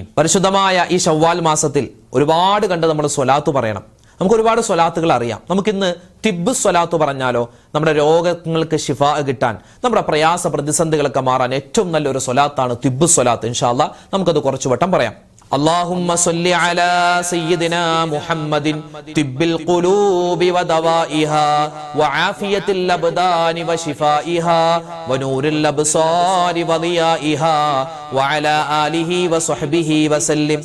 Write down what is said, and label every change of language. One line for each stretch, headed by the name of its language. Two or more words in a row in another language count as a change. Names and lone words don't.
Malayalam: പരിശുദ്ധമായ ഈ ശവ്വാൽ മാസത്തിൽ ഒരുപാട് കണ്ട് നമ്മൾ സ്വലാത്ത് പറയണം. നമുക്ക് ഒരുപാട് സ്വലാത്തുകൾ അറിയാം. നമുക്കിന്ന് തിബ്ബ് സ്വലാത്ത് പറഞ്ഞാലോ? നമ്മുടെ രോഗങ്ങൾക്ക് ശിഫാ കിട്ടാൻ, നമ്മുടെ പ്രയാസ പ്രതിസന്ധികളൊക്കെ മാറാൻ ഏറ്റവും നല്ലൊരു സ്വലാത്താണ് തിബ്ബ് സ്വലാത്ത്.
Arabic: إن شاء الله
Malayalam: നമുക്കത് കുറച്ചു വട്ടം പറയാം.
Arabic: اللهم صل على سيدنا محمد طب القلوب ودوائها وعافية الأبدان وشفائها ونور الأبصار وضيائها وعلى آله وصحبه وسلم.